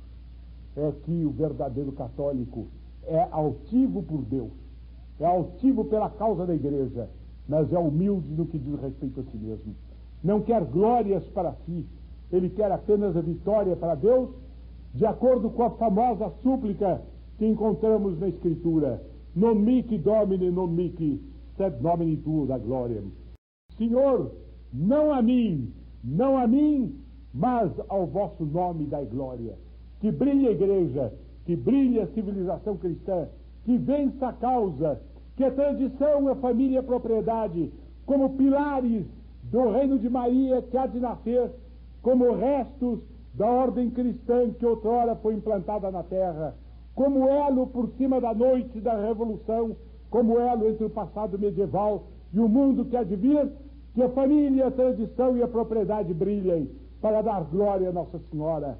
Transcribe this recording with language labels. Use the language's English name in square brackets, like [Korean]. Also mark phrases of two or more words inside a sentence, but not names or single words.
[Portuguese] É que o verdadeiro católico é altivo por Deus, é altivo pela causa da igreja, mas é humilde no que diz respeito a si mesmo. Não quer glórias para si, ele quer apenas a vitória para Deus, de acordo com a famosa súplica que encontramos na Escritura: [Latin] non mihi Domine, non mihi, sed nomine tuo da glória. [Portuguese] Senhor, não a mim, mas ao vosso nome dai glória. Que brilhe a igreja, que brilhe a civilização cristã, que vença a causa, que a tradição, a família e a propriedade, como pilares do reino de Maria que há de nascer, como restos da ordem cristã que outrora foi implantada na terra, como elo por cima da noite da revolução, como elo entre o passado medieval e o mundo que há de vir, que a família, a tradição e a propriedade brilhem para dar glória a Nossa Senhora.